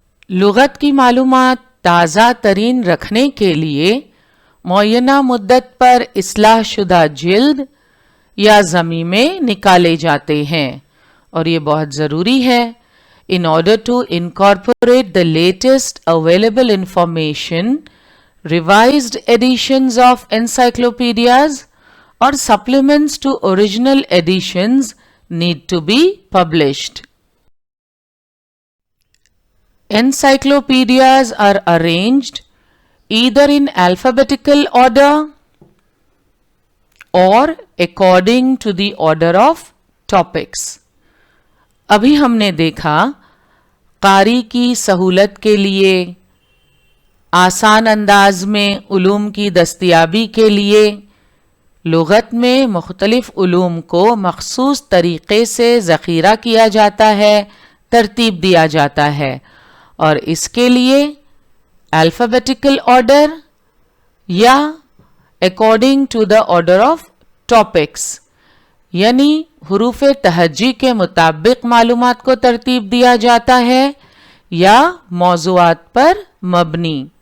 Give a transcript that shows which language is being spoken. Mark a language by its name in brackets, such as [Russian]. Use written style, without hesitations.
[Urdu] لغت کی معلومات تازہ ترین رکھنے کے لیے معینہ مدت پر اصلاح شدہ جلد یا ضمیمے نکالے جاتے ہیں، اور یہ بہت ضروری ہے. [English] In order to incorporate the latest available information, revised editions of encyclopedias or supplements to original editions need to be published. Encyclopedias are arranged either in alphabetical order or according to the order of topics. [Urdu] ابھی ہم نے دیکھا قاری کی سہولت کے لیے، آسان انداز میں علوم کی دستیابی کے لیے لغت میں مختلف علوم کو مخصوص طریقے سے ذخیرہ کیا جاتا ہے، ترتیب دیا جاتا ہے، اور اس کے لیے [English] alphabetical order [Urdu] یا [English] according to the order of topics, [Urdu] یعنی حروف تہجی کے مطابق معلومات کو ترتیب دیا جاتا ہے یا موضوعات پر مبنی.